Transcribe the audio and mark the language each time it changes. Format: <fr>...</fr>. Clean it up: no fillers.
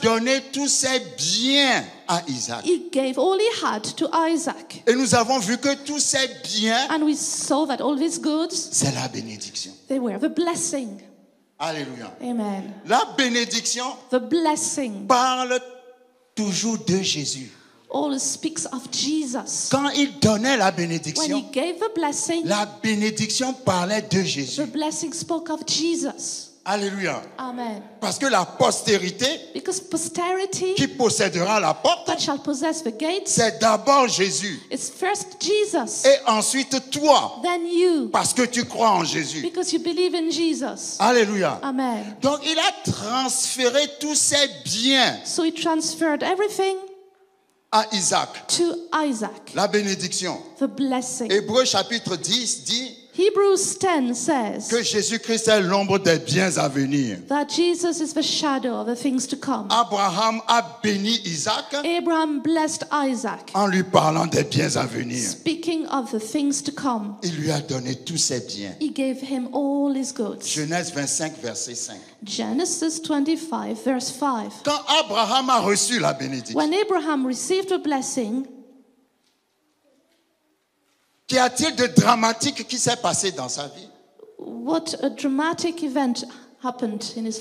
<fr>donné tous ses biens à Isaac.</fr> <en>he gave all he had to Isaac.</en> <fr>Et nous avons vu que tous ces biens,</fr> <en>And we saw that all these goods,</en> <fr>c'est la bénédiction.</fr> <en>they were the blessing.</en> <fr>Alléluia.</fr> <en>Amen.</en> <fr>La bénédiction</fr> <en>The blessing</en> <fr>parle toujours de Jésus.</fr> <en>always speaks of Jesus.</en> <fr>Quand il donnait la</fr> <en>When he</en> <fr>bénédiction,</fr> <en>gave the blessing,</en> <fr>la bénédiction parlait de</fr> <en>the</en> <fr>Jésus.</fr> <en>blessing spoke of Jesus.</en> <fr>Alléluia.</fr> <en>Amen.</en> <fr>Parce que la postérité</fr> <en>Because posterity</en> <fr>qui possédera la porte,</fr> <en>that shall possess the gates,</en> <fr>c'est d'abord Jésus.</fr> <en>it's first Jesus,</en> <fr>Et ensuite toi,</fr> <en>then you,</en> <fr>parce que tu crois en Jésus.</fr> <en>because you believe in Jesus.</en> <fr>Alléluia.</fr> <en>Amen.</en> <fr>Donc il a transféré tous ses biens</fr> <en>So he transferred everything</en> <fr>à Isaac.</fr> <en>to Isaac,</en> <fr>La bénédiction.</fr> <en>the blessing.</en> <fr>Hébreux chapitre 10 dit</fr> <en>Hebrews 10 says</en> <fr>que Jésus-Christ est l'ombre des biens à venir.</fr> <en>that Jesus is the shadow of the things to come.</en> <fr>Abraham a béni Isaac</fr> <en>Abraham blessed Isaac,</en> <fr>en lui parlant des biens à venir.</fr> <en>speaking of the things to come.</en> <fr>Il lui a donné tous ses biens.</fr> <en>He gave him all his goods.</en> <fr>Genèse 25, verset 5.</fr> <en>Genesis 25, verse 5.</en> <fr>Quand Abraham a reçu la bénédiction,</fr> <en>When Abraham received the blessing,</en> <fr>qu'y a-t-il de dramatique qui s'est passé dans sa vie?</fr> <en>what a dramatic event happened in his</en>